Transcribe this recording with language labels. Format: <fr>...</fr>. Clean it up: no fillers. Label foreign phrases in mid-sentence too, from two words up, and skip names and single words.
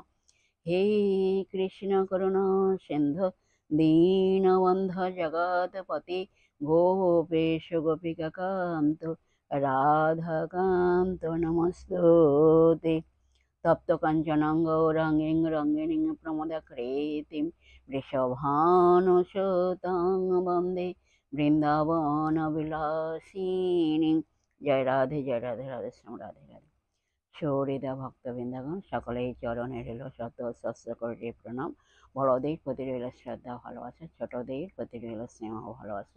<sa>हे कृष्ण करुणा सिन्धु दीनबन्धु जगत्पते गोपेश गोपिकान्त राधाकान्त नमस्तुते। तप्त काञ्चनं गौराङ्गीं रङ्गिणीं प्रमदाकृतिं वृषभानुसुतां वन्दे বৃন্দাবনবিলাসিনীं।</sa> <bn>জয় রাধে রাধে শ্যাম রাধে রাধে। সৌহৃদা ভক্তবৃন্দগণ সকলেই চরণে রইল শত সহস্র কোটি প্রণাম। বড়দের প্রতি রইল শ্রদ্ধা ভালোবাসা, ছোটদের প্রতি রইল স্নেহ ভালোবাসা।</bn>